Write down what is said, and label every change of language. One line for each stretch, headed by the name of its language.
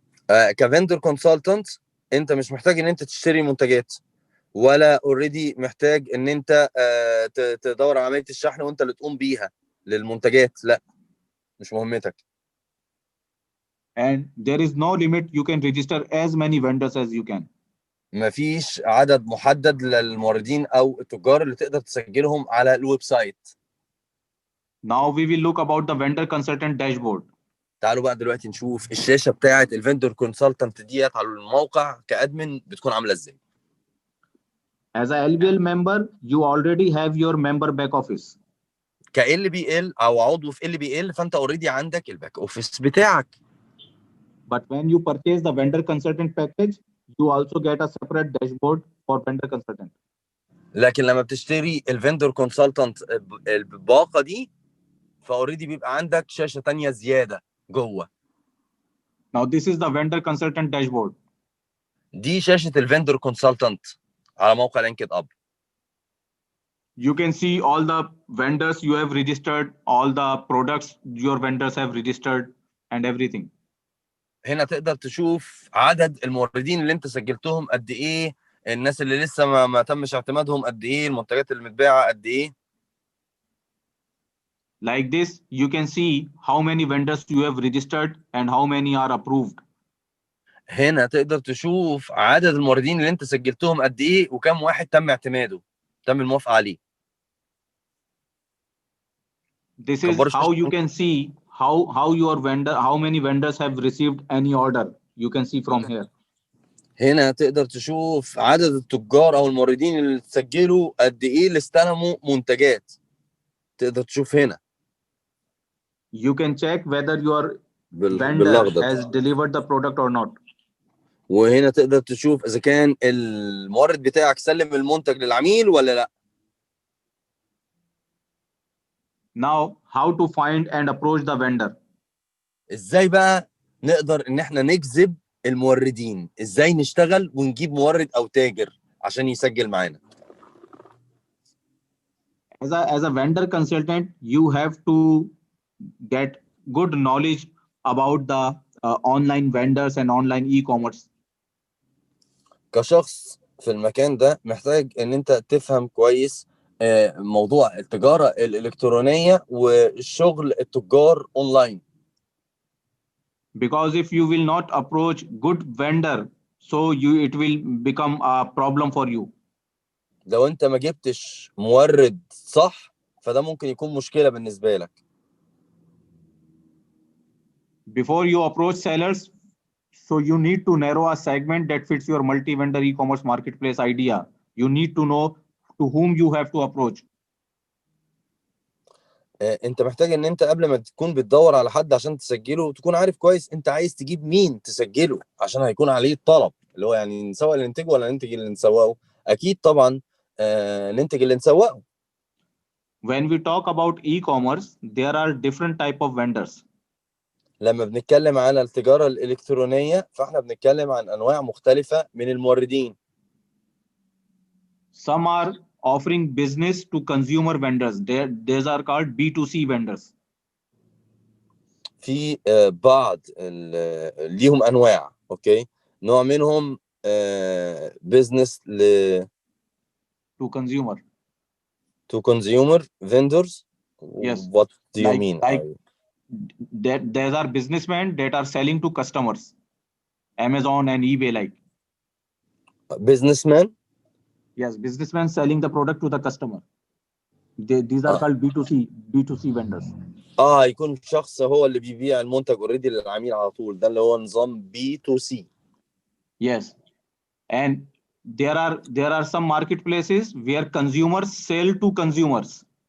Arabic: كفندر كونسلتنت انت مش محتاج ان انت تشتري منتجات، ولا اوريدي محتاج ان انت تدور على عمليه الشحن وانت اللي تقوم بيها للمنتجات، لا مش مهمتك.
English: And there is no limit. You can register as many vendors as you can.
Arabic: مفيش عدد محدد للموردين او التجار اللي تقدر تسجلهم على الويب سايت.
English: Now we will look about the vendor consultant dashboard.
Arabic: تعالوا بقى دلوقتي نشوف الشاشه بتاعه الفندور كونسلتنت ديت على الموقع كادمن بتكون عامله ازاي.
English: As a LBL member, you already have your member back office.
Arabic: كال بي ال او عضو في ال بي ال فانت اوريدي عندك الباك اوفيس بتاعك.
English: But when you purchase the vendor consultant package, you also get a separate dashboard for vendor consultant.
Arabic: لكن لما بتشتري الفندور كونسلتنت الباقه دي فاوريدي بيبقى عندك شاشه ثانيه زياده جوه.
English: Now this is the vendor consultant dashboard.
Arabic: دي شاشه الفندور كونسلتنت على موقع لينكد اب.
English: You can see all the vendors you have registered, all the products your vendors have registered, and everything.
Arabic: هنا تقدر تشوف عدد الموردين اللي انت سجلتهم قد ايه، الناس اللي لسه ما تمش اعتمادهم قد ايه، المنتجات اللي متباعه قد ايه.
English: Like this, you can see how many vendors you have registered and how many are approved.
Arabic: هنا تقدر تشوف عدد الموردين اللي انت سجلتهم قد ايه وكم واحد تم اعتماده، تم الموافقه عليه.
English: This is how you can see how your vendor, how many vendors have received any order. You can see from here.
Arabic: هنا تقدر تشوف عدد التجار او الموردين اللي سجلوا قد ايه اللي استلموا منتجات، تقدر تشوف هنا.
English: You can check whether your vendor
Arabic: بالأخضر.
English: has delivered the product or not.
Arabic: وهنا تقدر تشوف اذا كان المورد بتاعك سلم المنتج للعميل ولا لا.
English: Now, how to find and approach the vendor?
Arabic: ازاي بقى نقدر ان احنا نجذب الموردين؟ ازاي نشتغل ونجيب مورد او تاجر عشان يسجل معانا؟
English: As a vendor consultant, you have to get good knowledge about the online vendors and online e-commerce.
Arabic: كشخص في المكان ده محتاج ان انت تفهم كويس موضوع التجارة الإلكترونية والشغل التجار أونلاين.
English: Because if you will not approach good vendor, so it will become a problem for you.
Arabic: لو أنت ما جبتش مورد صح فده ممكن يكون مشكلة بالنسبة لك.
English: Before you approach sellers, so you need to narrow a segment that fits your multi-vendor e-commerce marketplace idea. You need to know to whom you have to approach.
Arabic: انت محتاج ان انت قبل ما تكون بتدور على حد عشان تسجله تكون عارف كويس انت عايز تجيب مين تسجله عشان هيكون عليه الطلب اللي هو يعني نسوق اللي ننتجه ولا ننتج اللي نسوقه. اكيد طبعا ننتج اللي نسوقه.
English: When we talk about e-commerce, there are different type of vendors.
Arabic: لما بنتكلم على التجارة الإلكترونية فاحنا بنتكلم عن انواع مختلفة من الموردين.
English: Some are offering business to consumer vendors. These are called B2C vendors.
Arabic: في بعض ليهم انواع. اوكي نوع منهم بزنس
English: To consumer. to consumer vendors. Yes. What do you mean? That there are businessmen that are selling to customers, Amazon and eBay like. Businessman? Yes, businessmen selling the product to the customer. These are called B2C vendors.
Arabic: يكون شخص هو اللي بيبيع المنتج اوريدي للعميل على طول. ده اللي هو نظام B2C.
English: Yes. And there are some marketplaces where consumers sell to consumers.